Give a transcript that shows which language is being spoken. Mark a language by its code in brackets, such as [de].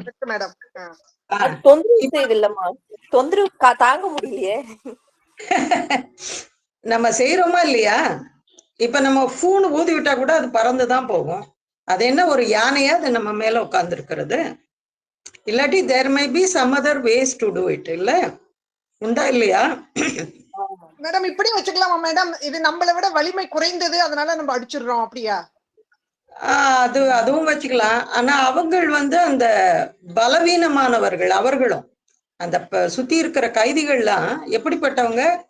[ta] Madam. தொந்தரவு செய்தில்லம்மா, தொந்தரவு தாங்க முடியலையே. நம்ம செய்யறோமா இல்லையா? இப்ப நம்ம பூன்னு ஊதி விட்டா கூட அது பறந்துதான் போகும். அது என்ன ஒரு யானையா அது நம்ம மேல உட்கார்ந்து இருக்கிறது? இல்லாட்டி [en] there may be some other ways to do it. [ta] இல்ல உண்டா இல்லையா? மேடம் இப்படி வச்சுக்கலாமா மேடம்? இது நம்மளை விட வலிமை குறைந்தது, அதனால நம்ம அடிச்சிடுறோம், அப்படியா? அதுவும் வச்சுக்கலாம். ஆனா அவங்கள் வந்து அந்த பலவீனமானவர்கள். அவர்களும் அந்த சுத்தி இருக்கிற கைதிகள்லாம் எப்படிப்பட்டவங்க?